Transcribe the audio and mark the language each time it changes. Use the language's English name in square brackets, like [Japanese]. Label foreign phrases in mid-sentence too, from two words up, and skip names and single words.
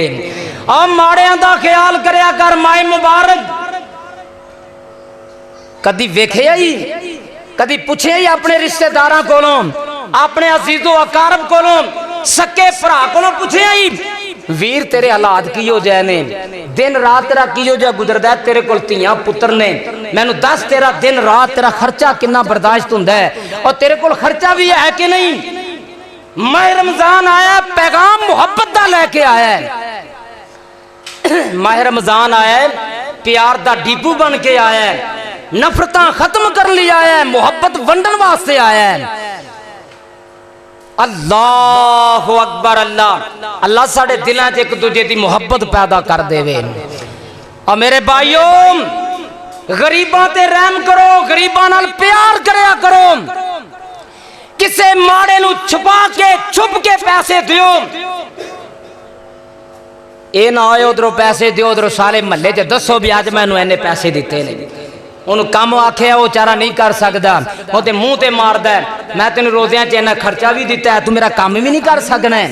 [Punjabi] اور ماڑیاں دا خیال کریا کر۔ مائے مبارک کدی ویکھیا ہی، کدی پچھیا ہی اپنے رشتے داراں کولوں، اپنے عزیزو اقارب کولوں، سکے بھرا کولوں پچھیا ہی ویر تیرے حالات کی ہو جائے نے، دن رات تیرا کی ہو جائے گزردا ہے، تیرے کول دھیاں پتر نے، مینوں دس تیرا دن رات تیرا خرچہ کتنا برداشت ہندا ہے، اور تیرے کول خرچہ بھی ہے کہ نہیں? ماہ رمضان آیا، پیغام محبت دا لے کے آیا ہے. ماہ رمضان آیا ہے، پیار دا ڈپو بن کے آیا ہے، نفرتاں ختم کر لیا ہے، محبت ونڈن واسطے آیا ہے. [Arabic] الله أكبر. [Punjabi] اللہ اللہ ساڈے دلوں چ ایک دوجے کی محبت پیدا کر دیوے. اور میرے بھائیوں غریباں تے رحم کرو، غریباں نال پیار کریا کرو، کسے ماڑے نوں چھپا کے چھپ کے پیسے دیو. یہ نہ آئے ادھروں پیسے دیو، ادھروں سارے محلے چ دسو بھی اج مینوں انے پیسے دتے نے، انہوں نے کام آکھیا وہ چارہ نہیں کر سکتا، وہ تو منہ تے ماردا ہے، میں تین روزیاں چ انا خرچہ بھی دتا ہے، تو میرا کام بھی نہیں کر سکنا ہے.